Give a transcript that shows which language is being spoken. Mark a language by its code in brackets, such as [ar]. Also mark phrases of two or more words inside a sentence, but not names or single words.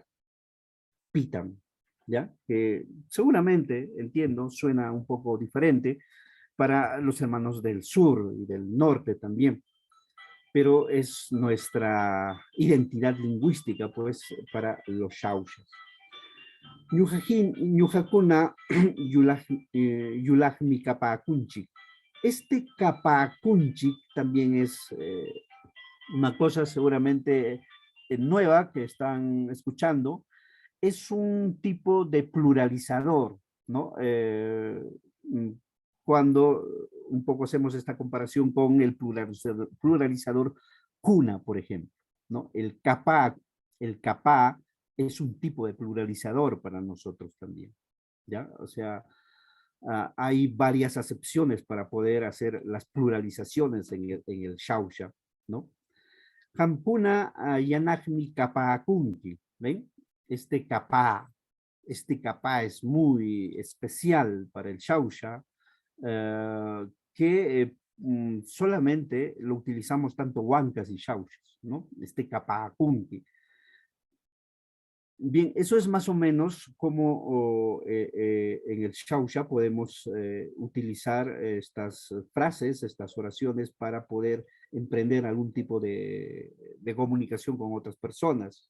[es] Pitam, ¿ya? Que seguramente, entiendo, suena un poco diferente para los hermanos del sur y del norte también, pero es nuestra identidad lingüística, pues, para los Xauxas. [qu] Ñujakuna yulajmi kapakunchik. [es] Este kapakunchik también es una cosa seguramente nueva que están escuchando. Es un tipo de pluralizador, ¿no? Cuando un poco hacemos esta comparación con el pluralizador cuna, por ejemplo, ¿no? El capá es un tipo de pluralizador para nosotros también, ¿ya? O sea, hay varias acepciones para poder hacer las pluralizaciones en el Xauxa, ¿no? [qu] Hampuna yanagmi kapakunki, [es] ¿ven? Este capá es muy especial para el Xauxa, que solamente lo utilizamos tanto huancas y Xauxas, ¿no? Este capacunqui. Bien, eso es más o menos como en el Xauxa podemos utilizar estas frases, estas oraciones para poder emprender algún tipo de comunicación con otras personas.